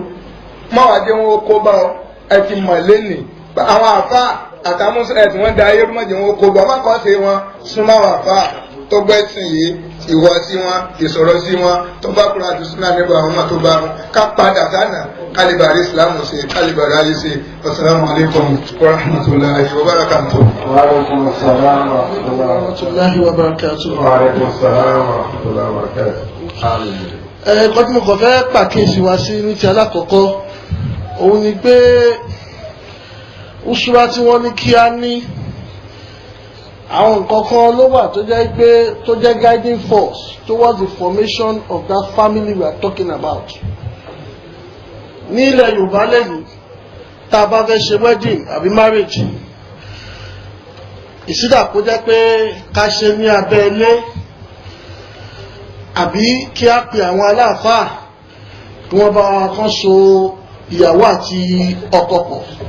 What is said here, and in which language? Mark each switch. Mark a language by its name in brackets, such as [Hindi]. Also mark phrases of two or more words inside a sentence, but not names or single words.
[Yoruba] Mọ́wàdé wọn kó bá ẹ ti mọ̀ lẹ́nì àwọn àfà àtàwọn [English] Muslim elite [Yoruba] wọ́n da ayé rú mọ́jẹ́ wọn kó bá ọmọ kan ṣe wọn súnmọ́ àwọn àfà tó gbẹ́sìn yìí ìwọ sí wọn ìsọ̀rọ̀ sí wọn tó bá kúrò àti súnà níbo àwọn ọmọ tó bá rún ká padà sánà kálíbàrí ìsìlámù ṣe kálíbàrí ayé ṣe. [Arabic] السلام عليكم ورحمة الله وبركاته. وعليكم السلام ورحمة الله وبركاته. وعليكم السلام ورحمة الله وبركاته. [Yoruba] Ẹ̀kọ́ tí mo kàn fẹ́ pàkíyèsí wa sí ní ti alákọ̀ọ́kọ́ òun ni pé usura tí wọ́n ní kí á ní àwọn nǹkan kan ló wà tó jẹ́ pé tó jẹ́ [English] guiding force towards the formation of that family we are talking about. [Yoruba] Ní ilẹ̀ Yorùbá lẹ́yìn tá a bá fẹ́ ṣe wedding àbí marriage ìsídà kó jẹ́ pé ká ṣe ní abẹ́ ilé àbí kí á pe àwọn aláàfáà kí wọ́n bá kán so ìyàwó àti ọkọ pọ̀.